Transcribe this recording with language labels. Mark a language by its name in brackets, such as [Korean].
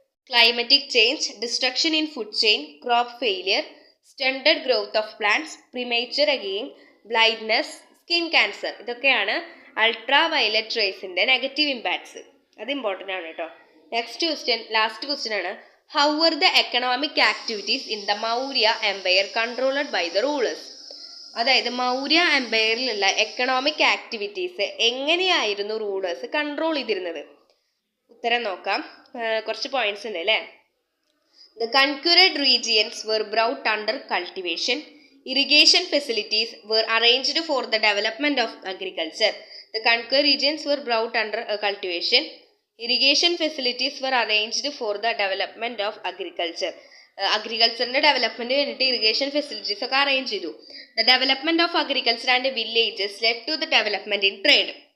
[English] Climatic change, destruction in food chain, crop failure, stunted growth of plants, premature again, blindness, skin cancer. [Malayalam] ഇതൊക്കെയാണ് ultra violet റേസിന്റെ negative impacts. അത് important ആണ് കേട്ടോ. Next question, last question ആണ്. [English] How were the economic activities in the Maurya Empire controlled by the rulers? [Malayalam] അതായത് Maurya എംപയറിലുള്ള economic activities എങ്ങനെയായിരുന്നു rulers control ചെയ്തിരുന്നത്? ഉത്തരം നോക്കാം. കുറച്ച് പോയിന്റ്സ് ഉണ്ട് അല്ലേ. [English] The conquered regions were brought under cultivation. Irrigation facilities were arranged for the development of agriculture. The conquered regions were brought under cultivation. Irrigation facilities were arranged for the development of agriculture. [Malayalam] അഗ്രികൾച്ചറിന്റെ development വേണ്ടിയിട്ട് irrigation facilities ഒക്കെ arrange ചെയ്തു. [English] The development of agriculture and villages led to the development in trade.